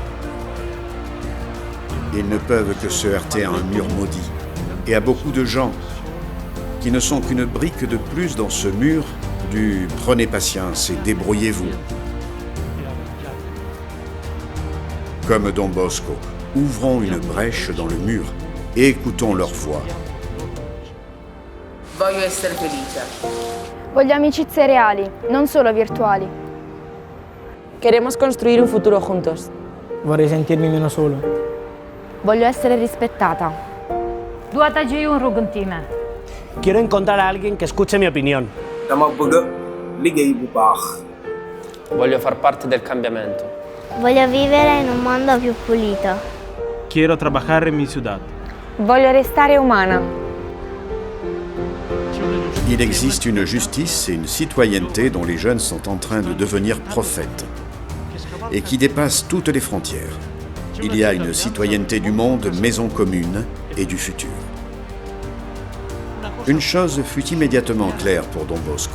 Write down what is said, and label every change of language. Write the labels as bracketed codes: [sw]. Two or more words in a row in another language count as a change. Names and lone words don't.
[fr] Ils ne peuvent que se heurter à un mur maudit et à beaucoup de gens qui ne sont qu'une brique de plus dans ce mur du « prenez patience et débrouillez-vous ». Comme Don Bosco, ouvrons une brèche dans le mur et écoutons leur voix. [it] Voglio essere felice. Voglio amicizie reali, non solo virtuali. [es] Queremos construir un futuro juntos. [it] Vorrei sentirmi meno solo. Voglio essere rispettata. [es] Quiero encontrar a alguien que escuche mi opinión. [wo] dama bëgg liggéey bu baax. [it] Voglio far parte del cambiamento. Voglio vivere in un mondo più pulito. [es] Quiero trabajar en mi ciudad. [it] Voglio restare umana. [fr] Il existe une justice et une citoyenneté dont les jeunes sont en train de devenir prophètes et qui dépasse toutes les frontières. Il y a une citoyenneté du monde, maison commune et du futur. Une chose fut immédiatement claire pour Don Bosco.